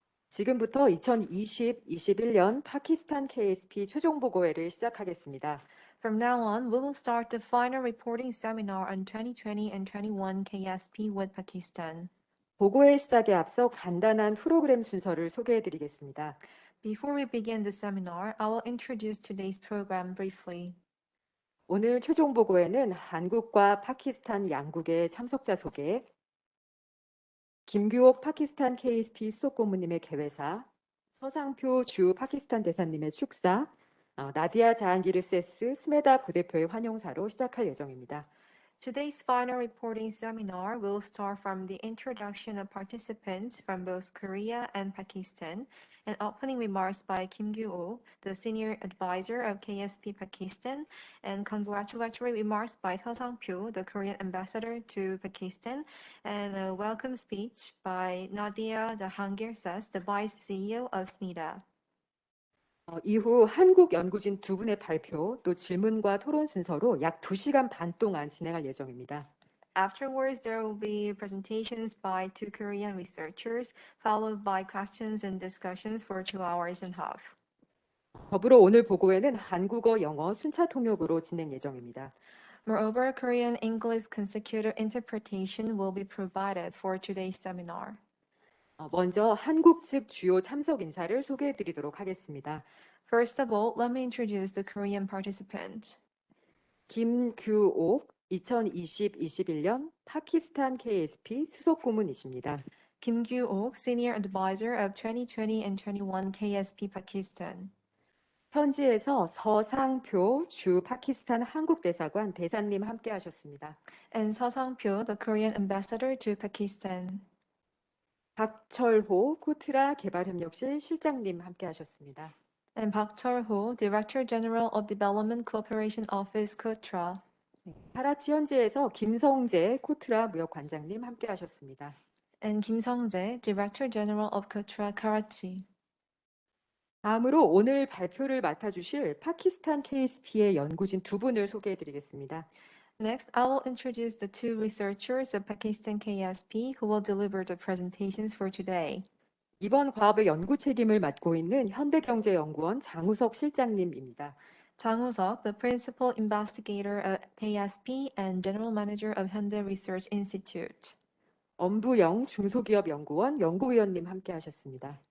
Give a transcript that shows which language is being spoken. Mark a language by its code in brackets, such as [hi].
[ko] 지금부터 2020-21년 파키스탄 KSP 최종 보고회를 시작하겠습니다. [en] From now on, we will start the final reporting seminar on 2020 and 21 KSP with Pakistan. [ko] 보고회 시작에 앞서 간단한 프로그램 순서를 소개해드리겠습니다. [en] Before we begin the seminar, I will introduce today's program briefly. [ko] 오늘 최종 보고회는 한국과 파키스탄 양국의 참석자 소개, 김규옥 파키스탄 KSP 수석고문님의 개회사, 서상표 주 파키스탄 대사님의 축사, 나디아 자한기르 세스 스메다 부대표의 환영사로 시작할 예정입니다. [en] Today's final reporting seminar will start from the introduction of participants from both Korea and Pakistan, and opening remarks by Kim Gyu-oh, the senior advisor of KSP Pakistan, and congratulatory remarks by Seo Sang-pyo, the Korean ambassador to Pakistan, and a welcome speech by Nadia Jahangir Sess, the vice CEO of SMIDA. [ko] 이후 한국 연구진 두 분의 발표, 또 질문과 토론 순서로 약 2시간 반 동안 진행할 예정입니다. [en] Afterwards, there will be presentations by two Korean researchers, followed by questions and discussions for 2.5 hours. [ko] 더불어 오늘 보고회는 한국어, 영어 순차 통역으로 진행 예정입니다. [en] Moreover, Korean English consecutive interpretation will be provided for today's seminar. [ko] 먼저 한국 측 주요 참석 인사를 소개해드리도록 하겠습니다. [en] First of all, let me introduce the Korean participant. [ko] 김규옥 2020-21년 파키스탄 KSP 수석고문이십니다. [en] Kim Gyu-ok, Senior Advisor of 2020 and 21 KSP Pakistan. [ko] 현지에서 서상표 주 파키스탄 한국대사관 대사님 함께 하셨습니다. [en] And Seo Sang-pyo, the Korean Ambassador to Pakistan. [ko] 박철호 코트라 개발협력실 실장님 함께 하셨습니다. [en] And Park Chol-ho, Director General of Development Cooperation Office, Kotra. [ko] 카라치 현지에서 김성재 코트라 무역관장님 함께 하셨습니다. [en] And Kim Sung-jae, Director General of Kotra, Karachi. [ko] 다음으로 오늘 발표를 맡아주실 파키스탄 KSP의 연구진 두 분을 소개해드리겠습니다. [en] Next, I will introduce the two researchers of Pakistan KSP who will deliver the presentations for today. [ko] 이번 과업의 연구 책임을 맡고 있는 현대경제연구원 장우석 실장님입니다. [en] Chang Woo-seok, the Principal Investigator of KSP and General Manager of Hyundai Research Institute. [ko] 엄부영 중소기업연구원 연구위원님 함께 하셨습니다.